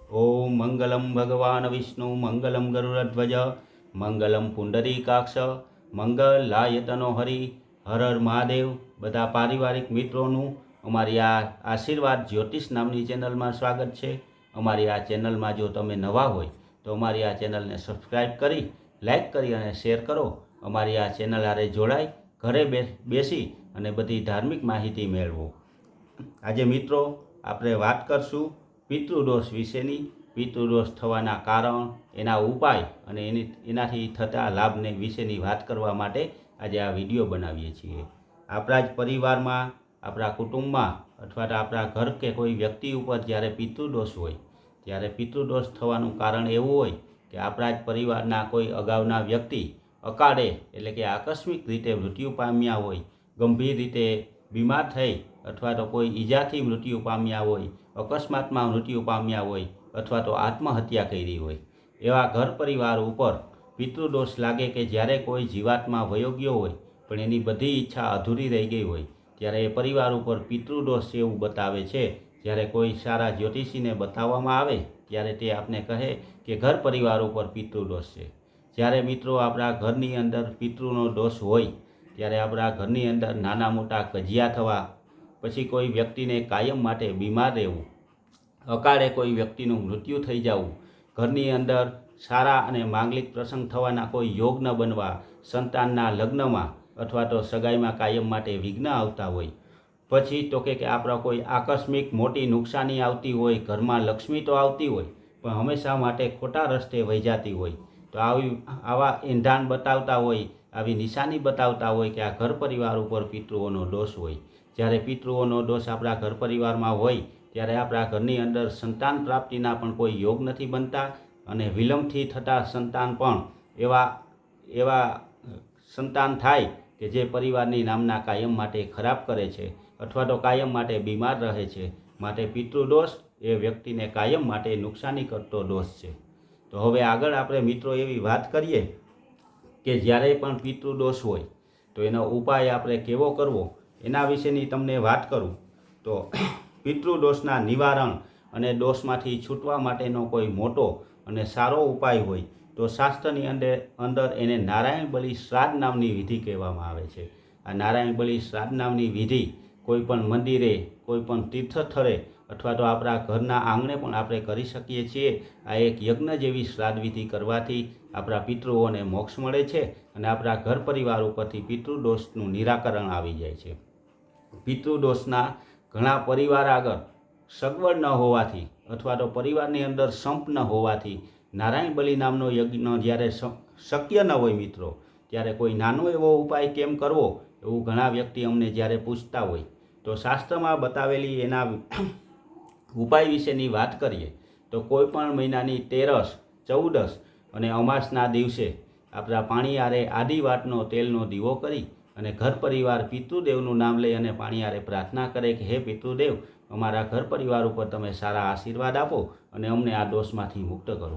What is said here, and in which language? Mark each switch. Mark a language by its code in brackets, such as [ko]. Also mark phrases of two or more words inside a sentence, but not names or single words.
[sa] ओम मंगलम भगवान विष्णु मंगलम गरुड़ध्वज मंगलम पुंडरीकाक्ष मंगलायतनो हरि हर हर महादेव। [gu] બધા પારિવારિક મિત્રો અમારી આ આશીર્વાદ જ્યોતિષ નામની ચેનલ [hi] में स्वागत है। [gu] અમારી આ ચેનલમાં જો તમે નવા હોય તો અમારી આ ચેનલને સબ્સ્ક્રાઇબ કરી લાઇક કરી અને શેર કરો। અમારી આ ચેનલ આરે જોડાઈ ઘરે બેસી અને બધી ધાર્મિક માહિતી મેળવો। આજે મિત્રો આપણે વાત કરશું પિતૃદોષ વિશેની। પિતૃદોષ થવાના કારણ, એના ઉપાય અને એનાથી થતા લાભને વિશેની વાત કરવા માટે આજ આ વિડિયો બનાવીએ છીએ। આપણા જ પરિવારમાં, આપણા કુટુંબમાં અથવા તો આપણા ઘર કે કોઈ વ્યક્તિ ઉપર જ્યારે પિતૃદોષ હોય ત્યારે પિતૃદોષ થવાનું કારણ એવું હોય કે આપણા જ પરિવારના કોઈ અગાઉના વ્યક્તિ અકાળે એટલે કે આકસ્મિક રીતે મૃત્યુ પામ્યા હોય, ગંભીર રીતે બીમાર થઈ અથવા તો કોઈ ઈજાથી મૃત્યુ પામ્યા હોય, અકસ્માતમાં મૃત્યુ પામ્યા હોય અથવા તો આત્મહત્યા કરી હોય, એવા ઘર પરિવાર ઉપર પિતૃદોષ લાગે કે જ્યારે કોઈ જીવાત્મા વયો ગયો હોય પણ એની બધી ઇચ્છા અધૂરી રહી ગઈ હોય ત્યારે એ પરિવાર ઉપર પિતૃદોષ એવું બતાવે છે। જ્યારે કોઈ સારા જ્યોતિષીને બતાવવામાં આવે ત્યારે તે આપને કહે કે ઘર પરિવાર ઉપર પિતૃદોષ છે। જ્યારે મિત્રો આપણા ઘરની અંદર પિતૃનો દોષ હોય ત્યારે આપણા ઘરની અંદર નાના મોટા કજિયા થવા, પછી કોઈ વ્યક્તિને કાયમ માટે બીમાર રહેવું, અકાળે કોઈ વ્યક્તિનું મૃત્યુ થઈ જાવું, ઘરની અંદર સારા અને માંગલિક પ્રસંગ થવાના કોઈ યોગ ન બનવા, સંતાનના લગ્નમાં અથવા તો સગાઈમાં કાયમ માટે વિઘ્ન આવતા હોય, પછી તો કે આપણા કોઈ આકસ્મિક મોટી નુકસાની આવતી હોય, ઘરમાં લક્ષ્મી તો આવતી હોય પણ હંમેશા માટે ખોટા રસ્તે વહી જાતી હોય તો આવા એંધાણ બતાવતા હોય, આવી નિશાની બતાવતા હોય કિ આ ઘર પરિવાર ઉપર પિતૃઓનો દોષ હોય। જ્યારે પિતૃઓનો દોષ આપણા ઘર પરિવારમાં હોય ત્યારે આપણા ઘરની અંદર સંતાન પ્રાપ્તિના પણ કોઈ યોગ નથી બનતા અને વિલંબથી થતા સંતાન પણ એવા સંતાન થાય કે જે પરિવારની નામના કાયમ માટે ખરાબ કરે છે અથવા તો કાયમ માટે બીમાર રહે છે। માટે પિતૃદોષ એ વ્યક્તિને કાયમ માટે નુકસાની કરતો દોષ છે। તો હવે આગળ આપણે મિત્રો એવી વાત કરીએ કે જ્યારે પણ પિતૃદોષ હોય તો એનો ઉપાય આપણે કેવો કરવો એના વિશેની તમને વાત કરું। તો પિતૃદોષના નિવારણ અને દોષમાંથી છૂટવા માટેનો કોઈ મોટો અને સારો ઉપાય હોય તો શાસ્ત્રની અંદર એને નારાયણ બલિ શ્રાદ્ધ નામની વિધિ કહેવામાં આવે છે। આ નારાયણ બલિ શ્રાદ્ધ નામની વિધિ કોઈપણ મંદિરે, કોઈપણ તીર્થસ્થળે અથવા તો આપણા ઘરના આંગણે પણ આપણે કરી શકીએ છીએ। આ એક યજ્ઞ જેવી શ્રાદ્ધ વિધિ કરવાથી આપણા પિતૃઓને મોક્ષ મળે છે અને આપણા ઘર પરિવાર ઉપરથી પિતૃદોષનું નિરાકરણ આવી જાય છે। પિતૃદોષના ઘણા પરિવાર આગળ સગવડ ન હોવાથી અથવા તો પરિવારની અંદર સંપ ન હોવાથી નારાયણ બલિ નામનો યજ્ઞ જ્યારે શક્ય ન હોય મિત્રો ત્યારે કોઈ નાનો એવો ઉપાય કેમ કરવો એવું ઘણા વ્યક્તિ અમને જ્યારે પૂછતા હોય તો શાસ્ત્રમાં બતાવેલી એના ઉપાય વિશેની વાત કરીએ તો કોઈપણ મહિનાની 13, 14 અને અમાસના દિવસે આપણા પાણી આરે આદિ વાટનો તેલનો દીવો કરી અને ઘર પરિવાર પિતૃદેવનું નામ લઈ અને પાણી આરે પ્રાર્થના કરે કિ હે પિતૃદેવ અમારા ઘર પરિવાર ઉપર તમે સારા આશીર્વાદ આપો અને અમને આ દોષમાંથી મુક્ત કરો।